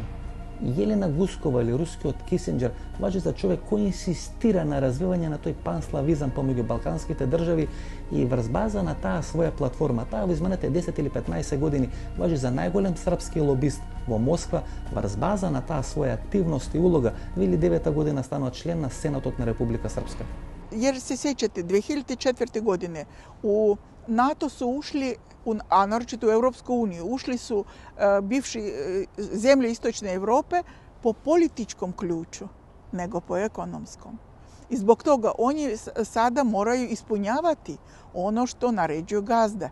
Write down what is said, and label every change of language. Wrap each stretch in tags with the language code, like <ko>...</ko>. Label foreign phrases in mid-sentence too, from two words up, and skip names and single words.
<mk>Јелена Гускова или рускиот Кисинџер важи за човек кој инсистира на развивање на тој панславизам помеѓу балканските држави и врз база на таа своја платформа. Таа во изминатите 10 или 15 години важи за најголем српски лобист во Москва, врз база на таа своја активност и улога. 2009 година станува член на Сенатот на Република Српска.</mk> <hr>Jer se sjećate, 2004. godine u NATO su ušli, a naročito u Europsku uniju, ušli su bivši zemlje Istočne Europe po političkom ključu, nego po ekonomskom. I zbog toga oni sada moraju ispunjavati ono što naređuju gazde.</hr>